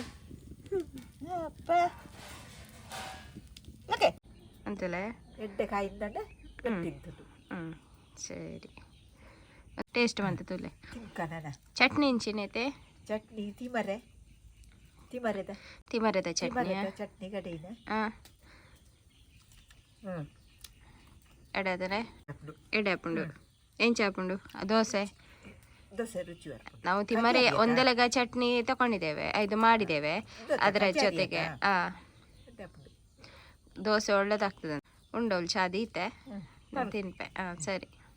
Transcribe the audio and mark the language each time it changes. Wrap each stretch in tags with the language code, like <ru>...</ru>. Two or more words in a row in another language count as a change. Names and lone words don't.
<tcy>ಅಪ್ಪ ಓಕೆ ಅಂತಲೇ ಎಡ್ಡೆ ಕಾಯಿಂದ ತಿಂತದ್ದು. ಸರಿ, ಟೇಸ್ಟ್ ಬಂತು ತುಲೆ. ತಿನ್ಕನ ಚಟ್ನಿ ಇಂಚಿನೈತೆ. ಚಟ್ನಿ ತಿಮರೆದ ಚಟ್ನಿ. ಚಟ್ನಿ ಕಡೆಯಿನ ಎಡದರೆ ಎಡೆ ಹಾಪುಂಡು ಎಂಚ ಹಾಪುಂಡು ದೋಸೆ ರುಚಿ.</tcy> <kn>ನಾವು ತಿಮ್ಮರೆ ಒಂದೆಲಗ ಚಟ್ನಿ ತಗೊಂಡಿದ್ದೇವೆ, ಇದು ಮಾಡಿದ್ದೇವೆ. ಅದರ ಜೊತೆಗೆ ದೋಸೆ ಒಳ್ಳೇದಾಗ್ತದೆ.</kn> <tcy>ಉಂಡೋಲ್ ಚಾದಿ ಇತ್ತೆ ತಿನ್ಪೆ. ಸರಿ.</tcy>